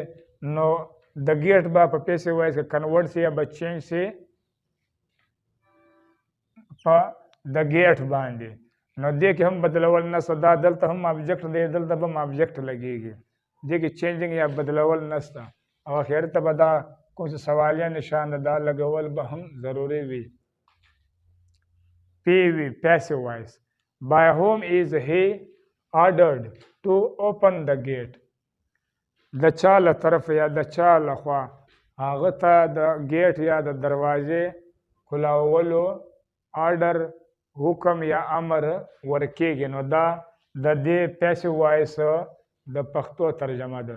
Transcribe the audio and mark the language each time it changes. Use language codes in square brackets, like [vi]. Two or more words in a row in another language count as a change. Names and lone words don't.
[ps] نو د ګیټ به په [en] passive voice [ps] کې کنورټ شي یا به چینج شي په د ګیټ باندې. نو دې کې هم بدلول نسته، دا دلته هم ابجیکټ دی دلته به هم ابجیکټ لګېږي. دې کې چینجینګ یا بدلول نسته. او اخر ته به دا کوم چې سوالیه نشان ده دا لګول به هم ضروري وي. [en] PV passive voice. By whom is he ordered to open the gate? [ps] د چا له طرف یا د چا له خوا هغه ته د ګیټ یا د دروازې کلاولو آرډر حکم یا امر ورکېږي. نو دا د دې [en] passive voice [ps] د پښتو ترجمه ده.